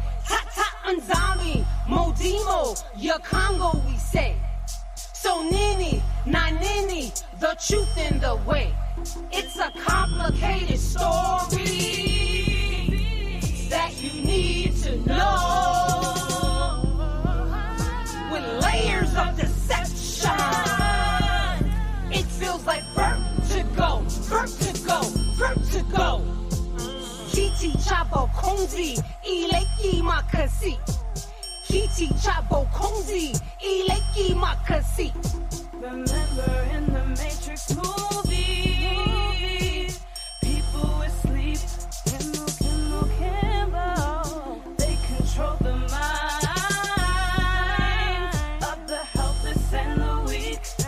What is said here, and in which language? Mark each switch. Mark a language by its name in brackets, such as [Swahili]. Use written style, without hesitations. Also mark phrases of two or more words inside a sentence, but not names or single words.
[Lingala] Tata unzami, modimo, [English] your Congo we say. [Lingala] So nini, na nini, [English] the truth and the way. It's a complicated story that you need to know. With layers of deception, it feels like vertigo, vertigo, vertigo. [Lingala] Kiti chabo konzi, ileki makasi. Kiti chabo konzi, ileki makasi. [English] Remember in the Matrix movie, people asleep, Kimbo. They control the minds of the helpless and the weak.